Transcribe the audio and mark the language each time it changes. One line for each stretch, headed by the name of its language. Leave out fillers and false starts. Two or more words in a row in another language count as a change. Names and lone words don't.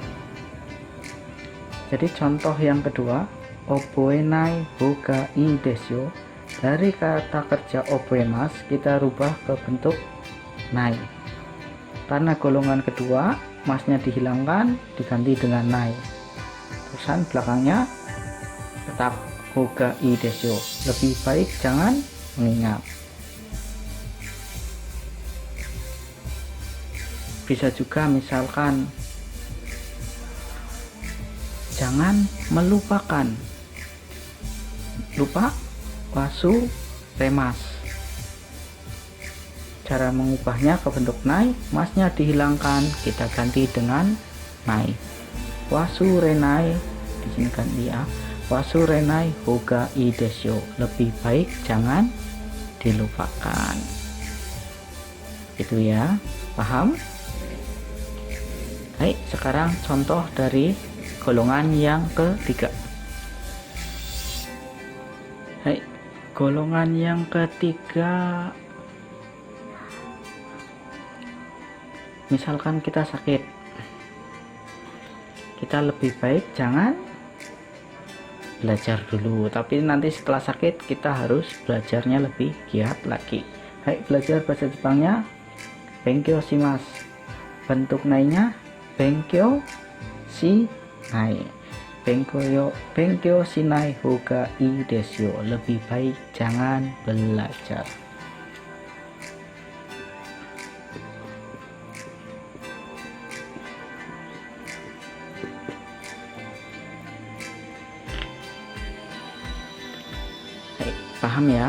Indonesian: Jadi contoh yang kedua,
Japanese: 覚えないほうがいいですよ.
Indonesian: Dari kata kerja
Japanese: 覚えます,
Indonesian: kita rubah ke bentuk nai. Karena golongan kedua, masnya dihilangkan diganti dengan nai. Terusan belakangnya tetap
Japanese: ほうがいいですよ.
Indonesian: Lebih baik jangan mengingat. Bisa juga misalkan jangan melupakan.
Japanese: Lupa 忘れます.
Indonesian: Cara mengubahnya ke bentuk nai, masnya dihilangkan, kita ganti dengan nai.
Japanese: 忘れない,
Indonesian: di sini ganti ya.
Japanese: 忘れないほうがいいですよ.
Indonesian: Lebih baik jangan dilupakan. Itu ya, paham? Baik, sekarang contoh dari golongan yang ketiga. Baik, golongan yang ketiga, misalkan kita sakit, kita lebih baik jangan belajar dulu, tapi nanti setelah sakit kita harus belajarnya lebih giat lagi. Baik, belajar bahasa Jepangnya
Japanese: 勉強します.
Indonesian: Bentuk nainya
Japanese: 勉強しない. 勉強しないほうがいいですよ.
Indonesian: Lebih baik jangan belajar. Baik, paham ya?